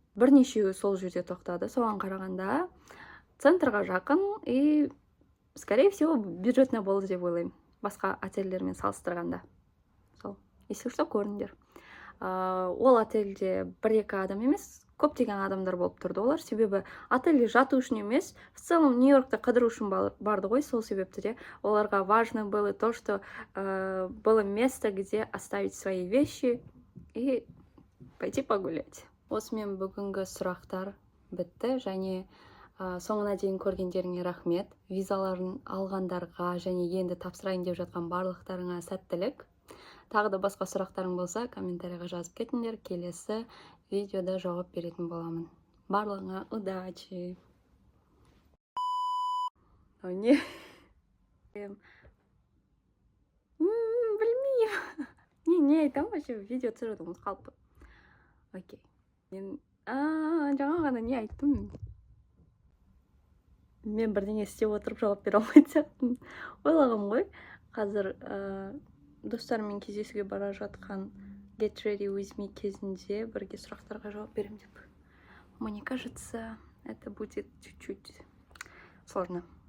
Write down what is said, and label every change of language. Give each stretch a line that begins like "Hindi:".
Kazakh: Бірнешеуі сол жерде тоқтады. Соған қарағанда центрға жақын и,
Russian: скорее всего,
Kazakh: бюджетно болды деп ойлаймын. Басқа отельдермен салыстырғанда. Сол.
Russian: Если что,
Kazakh: көріңдер. Ол отельде 1-2 адам емес, көптеген адамдар болып тұрды олар. Себебі отельде жату үшін емес,
Russian: в целом
Kazakh: Нью-Йоркта қыдыру үшін барды ғой, сол себепті де.
Russian: Оларға важно было то, что было место, где оставить свои вещи и пойти погулять.
Kazakh: Осымен бүгінгі сұрақтар бітті, және соңына дейін көргендеріңе рахмет. Визаларын алғандарға және енді тапсырайын деп жатқан барлықтарыңа сәттілік. Тағы да басқа сұрақтарың болса, комментарийға жазып кетіңдер. Келесі видеода жауап беретін боламын. Барлығыңа удачи! Не? Білмеймін. Не айтам вообще, видео түсіруді ұмытып қалыппын. Окей. Мен жаңа ғана не айттым? Мен бірдеңе істеп отырып жауап бере алмайтын сияқтымын. Ойлағам ғой, қазір достарыммен кездесуге бара жатқан Get Ready With Me кезінде бірге сұрақтарға жауап берем деп.
Russian: Мне кажется, это будет чуть-чуть сложно.